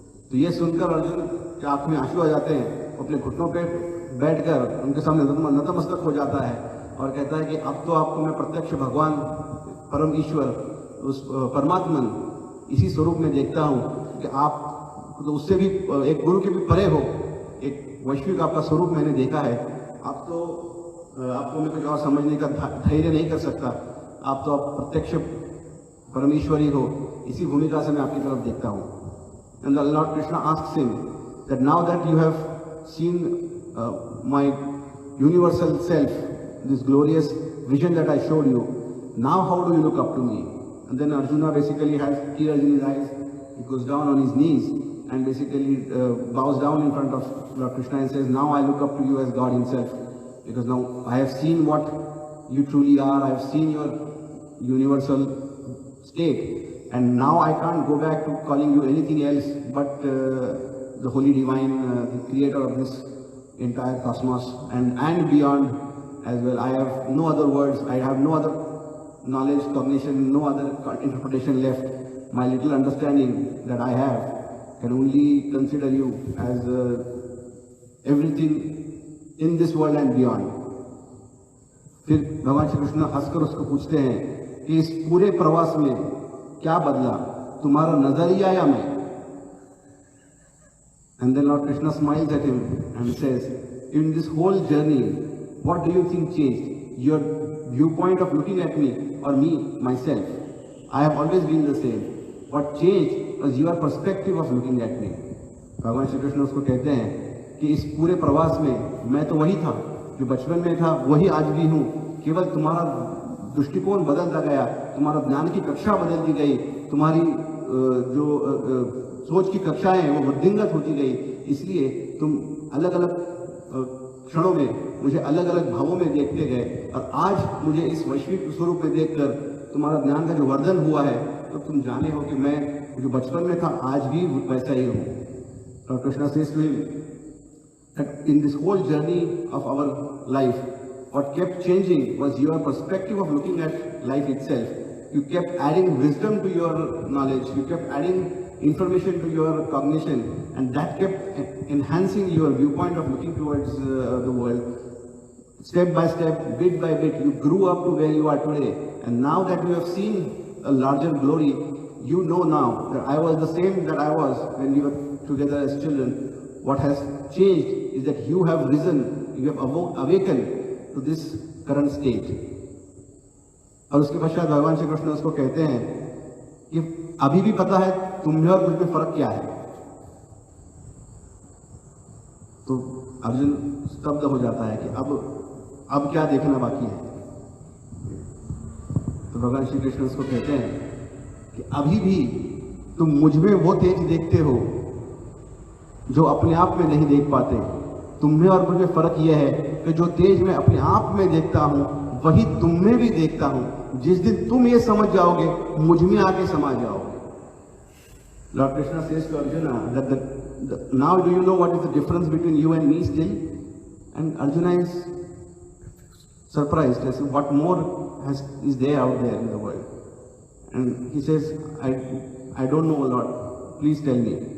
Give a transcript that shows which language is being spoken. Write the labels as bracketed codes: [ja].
[hi] तो ये सुनकर अर्जुन के आंख में आंसू आ जाते हैं, अपने घुटनों पे बैठकर उनके सामने नतमस्तक हो जाता है और कहता है कि अब तो आपको मैं प्रत्यक्ष भगवान, परम ईश्वर, उस परमात्मन इसी स्वरूप में देखता हूँ कि आप तो उससे भी एक गुरु के भी परे हो, एक वैश्विक आपका स्वरूप मैंने देखा है। आप तो आपको मैं कुछ और समझने का धैर्य नहीं कर सकता, आप तो आप प्रत्यक्ष परमेश्वरी हो, इसी भूमिका से मैं आपकी तरफ देखता हूँ। [en] And the Lord Krishna asks him that now that you have seen my universal self, this glorious vision that I showed you, now how do you look up to me? And then Arjuna basically has tears in his eyes. He goes down on his knees and basically bows down in front of Lord Krishna and says, now I look up to you as God himself, because now I have seen what you truly are, I have seen your universal state, and now I can't go back to calling you anything else but the holy divine, the creator of this entire cosmos and beyond as well. I have no other words, I have no other knowledge, cognition, no other interpretation left. My little understanding that I have can only consider you as everything in this world and beyond. फिर भगवान श्री कृष्ण हंसकर उसको पूछते हैं कि इस पूरे प्रवास में क्या बदला, तुम्हारा नजरिया या मैं? And then Lord Krishna smiles at him and says, in this whole journey, what do you think changed? Your viewpoint of looking at me or me, myself? I have always been the same. What changed was your perspective of looking at me. भगवान श्री कृष्ण उसको कहते हैं कि इस पूरे प्रवास में मैं तो वही था जो बचपन में था, वही आज भी हूँ, केवल तुम्हारा दृष्टिकोण बदलता गया, तुम्हारा ज्ञान की कक्षा बदल दी गई, तुम्हारी जो सोच की कक्षाएं हैं वो वृद्धिंगत होती गई, इसलिए तुम अलग अलग क्षणों में मुझे अलग अलग भावों में देखते गए, और आज मुझे इस वैश्विक स्वरूप में देखकर तुम्हारा ज्ञान का जो वर्धन हुआ है, तो तुम जाने हो कि मैं जो बचपन में था आज भी वैसा ही हूँ। Lord Krishna says to him that in this whole journey of our life, what kept changing was your perspective of looking at life itself. You kept adding wisdom to your knowledge, you kept adding information to your cognition, and that kept enhancing your viewpoint of looking towards the world. Step by step, bit by bit, you grew up to where you are today. And now that you have seen a larger glory, you know now that I was the same that I was when we were together as children. What has changed is that you have risen, you have awakened to this current state. [hi] और उसके पश्चात भगवान श्री कृष्ण उसको कहते हैं कि अभी भी पता है तुम में और मुझ में फर्क क्या है। तो अर्जुन स्तब्ध हो जाता है कि अब क्या देखना बाकी है। तो भगवान श्री कृष्ण उसको कहते हैं कि अभी भी तुम मुझ में वो तेज देखते हो जो अपने आप में नहीं देख पाते। तुम में और मुझ में फर्क यह है कि जो तेज मैं अपने आप में देखता हूं वही तुम में भी देखता हूं। जिस दिन तुम ये समझ जाओगे मुझ में आके समा जाओगे। [en] Lord Krishna says to Arjuna that now do you know what is the difference between you and me still? And Arjuna is surprised as to what more is there out there in the world. And he says, I don't know, Lord, please tell me.